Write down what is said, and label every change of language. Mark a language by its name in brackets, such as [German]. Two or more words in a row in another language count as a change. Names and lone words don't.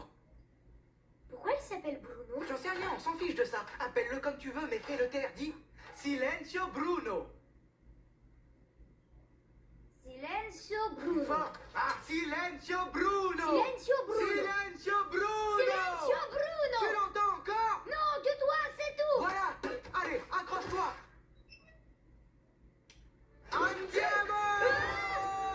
[French] Pourquoi il s'appelle Bruno? J'en sais rien, on s'en fiche de ça. Appelle-le comme tu veux, mais fais-le taire. Dis Silenzio Bruno. Silenzio Plus Bruno. fort. Ah, Silenzio Bruno. Silenzio Bruno. Silenzio Bruno. Silenzio Bruno. Tu l'entends encore? Non, tais-toi, c'est tout. Voilà. Allez, accroche-toi. Andiamo.